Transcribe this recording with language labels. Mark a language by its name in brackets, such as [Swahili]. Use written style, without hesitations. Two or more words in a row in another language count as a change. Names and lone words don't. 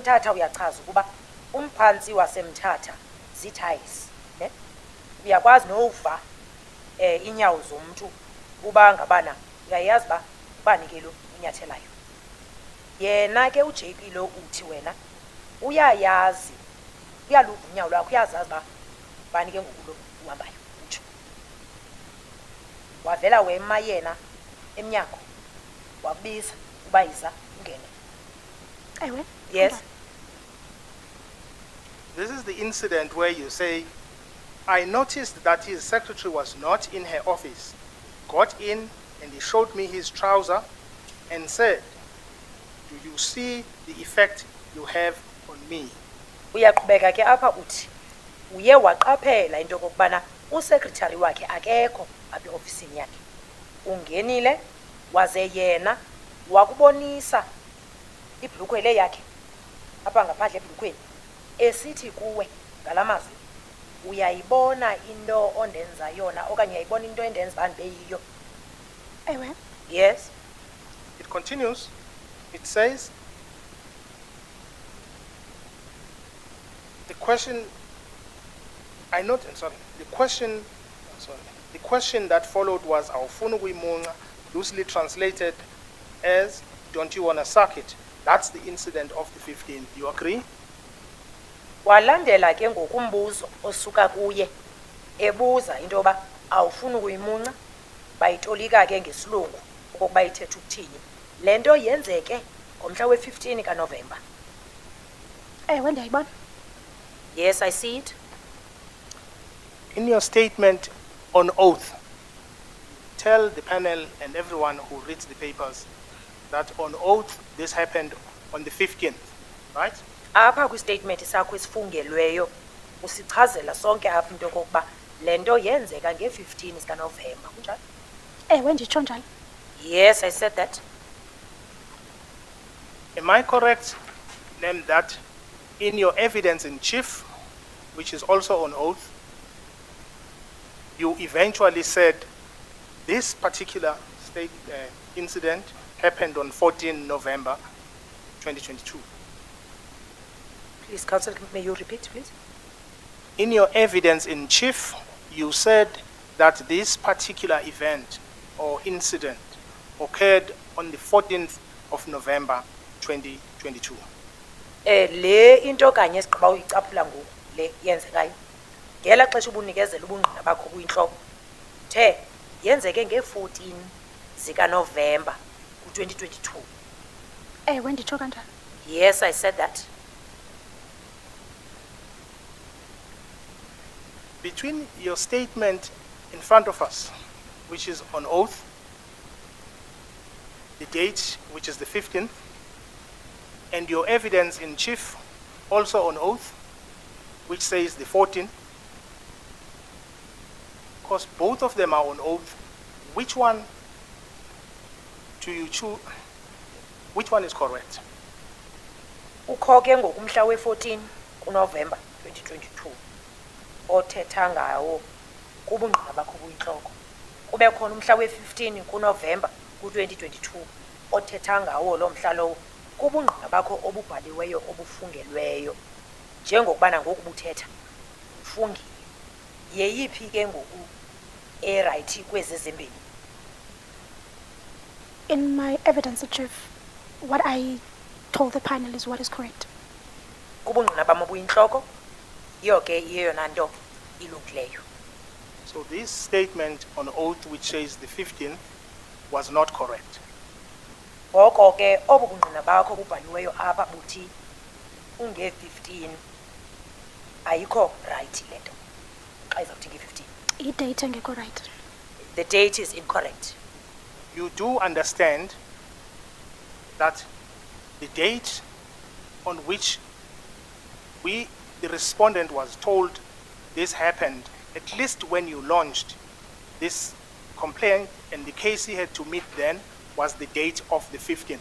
[Xhosa] eMthatha uyachaza ukuba umphantsi waseMthatha ziithayisi ne uyakwazi nova inyawo zomuntu uba ngabana uyayazi uba ubani ke lo unyathelayo yena ke uJP lo uthi wena uyayazi uyaluva unyawo lwakho uyazazi uba ubani ke ngoku lo uhambayo utsho wavela wema yena emnyango wakubiza uba yiza ungene. Ewe. [English] Yes. This is the incident where you say, I noticed that his secretary was not in her office. Got in and he showed me his trouser and said, do you see the effect you have on me? [Xhosa] Uyaqhubeka ke apha uthi uye waqaphela into kokubana usekretary wakhe akekho apha eofisini yakhe ungenile waze yena wakubonisa ibhlukwe le yakhe apha ngaphandle ebhlukweni esithi kuwe ngalamazwi uyayibona into ondenza yona okanye uyayibona into endenza bani beyiyo. Ewe. [English] Yes. It continues. It says, the question that followed was [Xhosa] awufuna ukuyimunca, [English] loosely translated as, don't you want to suck it? That's the incident of the 15th. You agree? [Xhosa] Walandela ke ngokumbuzo osuka kuye ebuza into yoba awufuna ukuyimunca bayitolika ke ngesilungu okokuba ithetha ukuthini le nto yenzeke ngomhla we-15 kaNovemba. Ewe, ndiyayibona. [English] Yes, I see it. In your statement on oath, tell the panel and everyone who reads the papers that on oath this happened on the 15th, right? [Xhosa] Apha kwistatement sakho esifungelweyo usichazela sonke apha into yokokuba le nto yenzeka nge-15 zikaNovemba, kunjalo? Ewe, nditsho njalo. [English] Yes, I said that. Am I correct then that in your evidence in chief, which is also on oath, you eventually said this particular incident happened on 14 November 2022? Please, Counsel, may you repeat, please? In your evidence in chief, you said that this particular event or incident occurred on the 14th of November 2022. [Xhosa] Le into kanye esiqaba uyicaphula ngoku le yenzekayo. Ngela xesha ubunikezela ubungqina bakho kuyinhloko. The yenzeke nge-14 zikaNovemba ku-2022. Ewe, nditsho kanjalo. [English] Yes, I said that. Between your statement in front of us, which is on oath, the date, which is the 15th, and your evidence in chief, also on oath, which says the 14th, because both of them are on oath, which one do you choose? Which one is correct? [Xhosa] Ukho ke ngokumhla we-14 kuNovemba 2022 othetha ngawo kubungqina bakho kuyinhloko. Kube khona umhla we-15 kuNovemba ku-2022 othetha ngawo lo mhla lowo kubungqina bakho obubhaliweyo obufungelweyo. Njengokubana ngoku buthetha ufungile. Yeyiphi ke ngoku right kwezi zimbini? [English] In my evidence in chief, what I told the panel is what is correct. [Xhosa] Kubungqina bam obuyinhloko yiyo ke yeyona nto ilungileyo. [English] So this statement on oath, which says the 15th, was not correct. [Xhosa] Ngoko ke obu bungqina bakho bubhaliweyo apha buthi unge-15 ayikho right le nto xa izawuthi nge-15. I-date engekho right. [English] The date is incorrect. You do understand that the date on which the respondent was told this happened, at least when you launched this complaint and the case he had to meet then, was the date of the 15th.